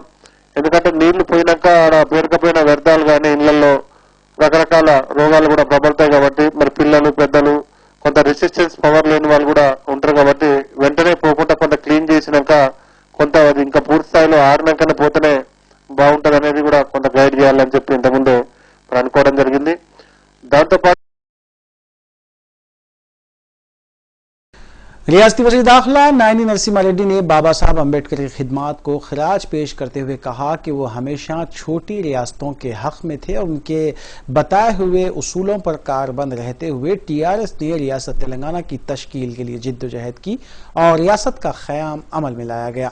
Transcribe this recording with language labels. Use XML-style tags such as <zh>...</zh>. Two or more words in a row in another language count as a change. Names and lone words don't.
<te>ఎందుకంటే నీళ్లు పోయినాక పేరుకపోయిన వ్యర్థాలు కానీ ఇళ్లలో రకరకాల రోగాలు కూడా ప్రబలుతాయి కాబట్టి మరి పిల్లలు పెద్దలు కొంత</te> <en>resistance power</en> <te>లేని వాళ్ళు కూడా ఉంటారు కాబట్టి వెంటనే పోకుండా కొంత క్లీన్ చేసినాక కొంత అది ఇంకా పూర్తి స్థాయిలో ఆరినాకనే పోతేనే బాగుంటది అనేది కూడా కొంత గైడ్ చేయాలని చెప్పి ఇంతకుముందే అనుకోవడం జరిగింది. దాంతోపాటు</te> <ur>ریاستی وزیر داخلہ نائنی نرسمہا ریڈی نے بابا صاحب امبیڈکر کی خدمات کو خراج پیش کرتے ہوئے کہا کہ وہ ہمیشہ چھوٹی ریاستوں کے حق میں تھے اور ان کے بتائے ہوئے اصولوں پر کاربند رہتے ہوئے ٹی آر ایس نے ریاست تلنگانہ کی تشکیل کے لیے جدوجہد کی اور ریاست کا قیام عمل میں لایا گیا۔</ur>